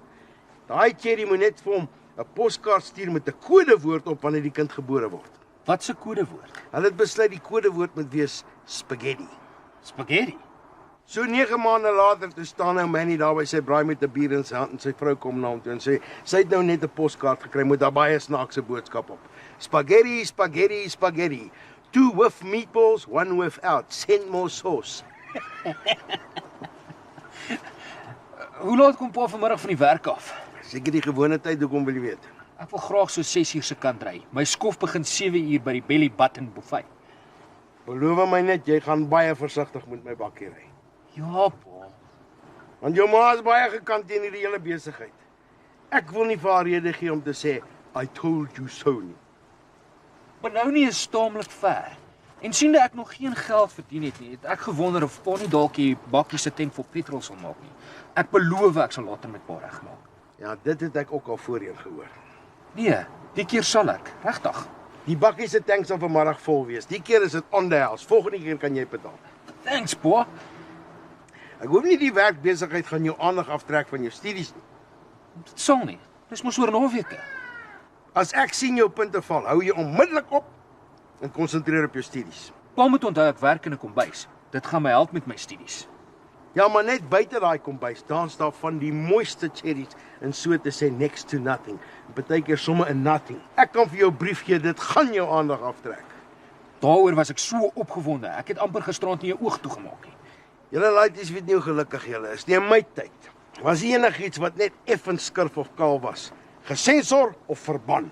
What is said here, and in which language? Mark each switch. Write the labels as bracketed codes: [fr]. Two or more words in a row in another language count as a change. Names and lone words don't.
[af] Daai cherry moet net vir hom 'n poskaart stuur met 'n kodewoord op wanneer die kind gebore word. Wat 'n kodewoord? Hulle het besluit die kodewoord moet wees spaghetti. Spaghetti. So 9 maande later toe staan nou Manny daar by sy braai met 'n bier in sy hand en sy vrou kom na hom toe en sê sy het nou net 'n poskaart gekry met daar baie snaakse boodskap op. [en] Spaghetti, spaghetti, spaghetti. 2 with meatballs, 1 without. Send more sauce. [af] Hoe laat kom pa vanmiddag van die werk af? Seker die gewone tyd, hoekom wil jy weet? Ek wil graag so 6 uur se kant ry. My skof begin 7 uur by die Belly Button buffet. Beloof my net jy gaan baie versigtig met my bakkie ry. Ja, pa. Want jou ma is baie gekant teen hierdie hele besigheid. Ek wil nie vir haar rede gee om te sê [en] I told you so [af] nie. Benoni is taamlik ver. En siende ek nog geen geld verdien het nie, het ek gewonder of pa nie dalk die bakkie se tank vol petrol sal maak nie. Ek beloof ek sal later met pa regmaak. Ja, dit het ek ook al voorheen gehoor. Nee, die keer sal ek, regtig. Die bakkie se tank sal vanmiddag vol wees. Die keer is dit [en] on the house. [af] Volgende keer kan jy betaal. Thanks, pa. Ek hoop nie die werkbesigheid gaan jou aandag aftrek van jou studies nie. Dit sal nie. Dis mos oor 'n halfweek. As ek sien jou punte val, hou jy onmiddellik op en konsentreer op jou studies. Pa moet onthou ek werk in 'n kombuis. Dit gaan my help met my studies. Ja, maar net buite daai kombuis, daar staan van die mooiste cherries en so te sê [en] next to nothing. [af] Partykeer sommer 'n nothing. Ek kan vir jou 'n brief gee, dit gaan jou aandag aftrek. Daaroor was ek so opgewonde. Ek het amper gisterand nie 'n oog toegemaak nie. Julle laities weet nie hoe gelukkig julle is nie. In my tyd was enigiets wat net effens skurf of kaal was, gesensor of verban.